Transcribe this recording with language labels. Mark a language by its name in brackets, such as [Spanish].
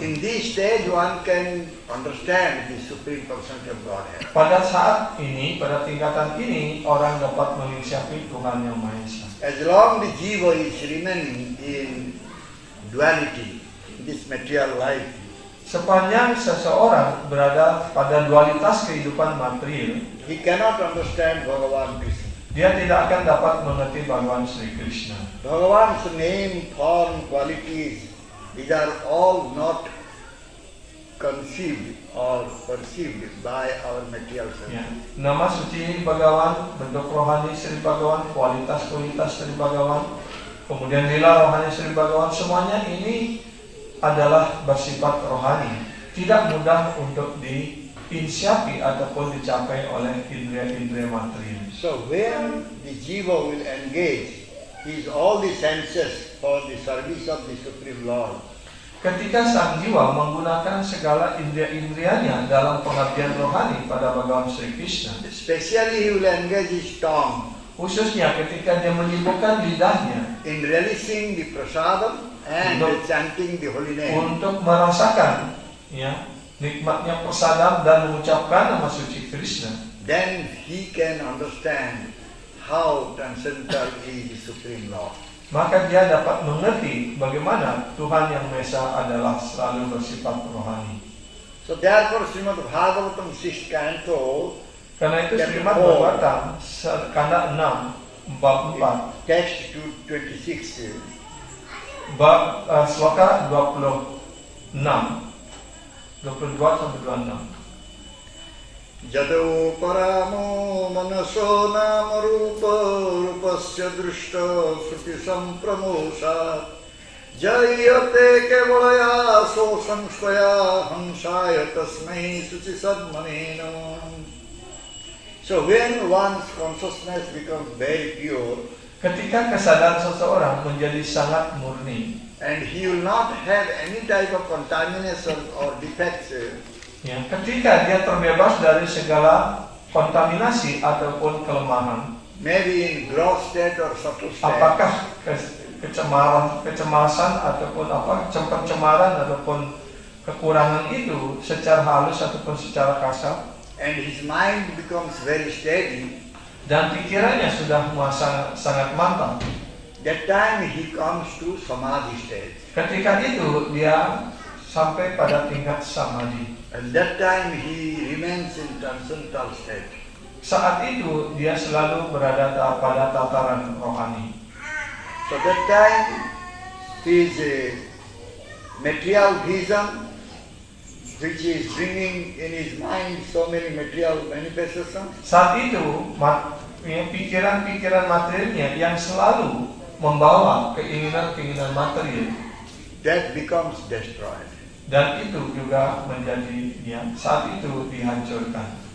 [English] In this stage one can understand the Supreme Personality of Godhead. [Indonesian] Pada saat ini, pada tingkatan ini, orang dapat mengisyafati Tuhan Yang Maha Esa. [English] As long the jiva is remaining in duality, in this material life, [Indonesian] Sepanjang seseorang berada pada dualitas kehidupan material, [English] he cannot understand Bhagavan Krishna. [Indonesian] dia tidak akan dapat mengerti Bhagawan Sri Krishna. [English] Bhagavan's name, form, qualities, these are all not conceived or perceived by our material sense. [Indonesian] Ya. Nama suci Bhagawan, bentuk rohani Sri Bhagawan, kualitas-kualitas Sri Bhagawan, kemudian lila rohani Sri Bhagawan, semuanya ini adalah bersifat rohani, tidak mudah untuk diinsyafi ataupun dicapai oleh indera-indera material. [English] So when the jiva will engage his all the senses for the service of the Supreme Lord, [Indonesian] Ketika sang jiwa menggunakan segala indera-inderanya dalam pengabdian rohani pada Bhagawan Sri Krishna, [English] especially he will engage his tongue [Indonesian] khususnya ketika dia menyibukkan lidahnya [English] in relishing the prasadam and chanting the holy name, [Indonesian] untuk merasakan ya nikmatnya prasadam dan mengucapkan nama suci Krishna, [English] then he can understand how transcendental is the Supreme Lord. [Indonesian] maka dia dapat mengerti bagaimana Tuhan Yang Maha Esa adalah selalu bersifat rohani. [English] So therefore Srimad Bhagavatam 6th canto, [Indonesian] Karena itu Srimad Bhagavatam kanda 6 bab 4 [English] text 26, [Indonesian] bab sloka 26 22 sampai 26. [Sanskrit] Jado paramo manaso nama rupa rupasya drishta sruti sampramosat jayate kevalaya so samshvaya hansaya tasmai suci sadmanena. [English] So when one's consciousness becomes very pure, [Indonesian] Ketika kesadaran seseorang menjadi sangat murni, [English] and he will not have any type of contamination or defects, [Indonesian] ya, ketika dia terbebas dari segala kontaminasi ataupun kelemahan, [English] maybe in gross state or subtle state, [Indonesian] apakah kecemasan ataupun pencemaran ataupun kekurangan itu secara halus ataupun secara kasar, [English] and his mind becomes very steady, [Indonesian] dan pikirannya sudah sangat mantap, [English] that time he comes to samadhi state. [Indonesian] ketika itu dia sampai pada tingkat samadhi. [English] And that time he remains in transcendental state. [Indonesian] Saat itu dia selalu berada pada tataran rohani. [English] So that time his material vision, which is bringing in his mind so many material manifestations, [Indonesian] Saat itu pikiran-pikiran materialnya yang selalu membawa keinginan-keinginan material, [English] that becomes destroyed. [Indonesian] dan itu juga menjadi saat itu dihancurkan.